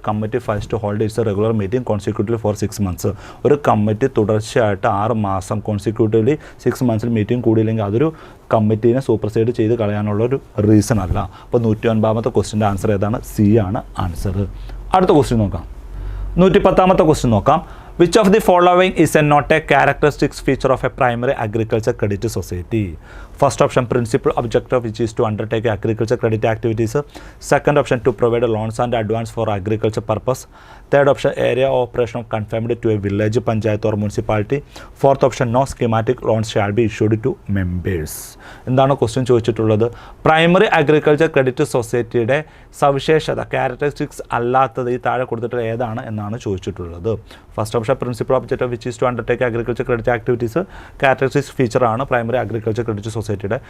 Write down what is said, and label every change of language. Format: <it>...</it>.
<en>Committee fails to hold its regular meeting consecutively for 6 months.</en> <ml>ഒരു committee തുടർച്ചയായിട്ട് 6 മാസം കോൺസിക്യൂട്ടീവ്ലി 6 months meeting കൂടിയില്ലെങ്കിൽ അതൊരു കമ്മിറ്റീനെ സൂപ്പർസൈഡ് ചെയ്ത് കളയാനുള്ളൊരു റീസൺ അല്ല. അപ്പോൾ 109ാമത്തെ ക്വസ്റ്റ്യൻ്റെ ആൻസർ ഏതാണ്? സി ആണ് ആൻസർ. അടുത്ത ക്വസ്റ്റ്യൻ നോക്കാം. 110ാമത്തെ ക്വസ്റ്റ്യൻ നോക്കാം.</ml> <en>Which of the following is not a characteristic feature of a primary agriculture credit society? First option principal objective which is to undertake agriculture credit activities. Second option to provide loans and advance for agriculture purpose. Third option area of operation confined to a village, panchayat or municipality. Fourth option no schematic loans shall be issued to members.</en> <ml>എന്താണ് question ചോദിച്ചിട്ടുള്ളത്? Primary agriculture credit സൊസൈറ്റിയുടെ സവിശേഷത characteristics അല്ലാത്തത് ഈ താഴെ കൊടുത്തിട്ടുള്ള ഏതാണ് എന്നാണ് ചോദിച്ചിട്ടുള്ളത്.</ml> <en>First option principal objective which is to undertake agriculture credit activities characteristics ഫീച്ചറാണ് primary agriculture credit സൊസൈറ്റിയുടെ.</en>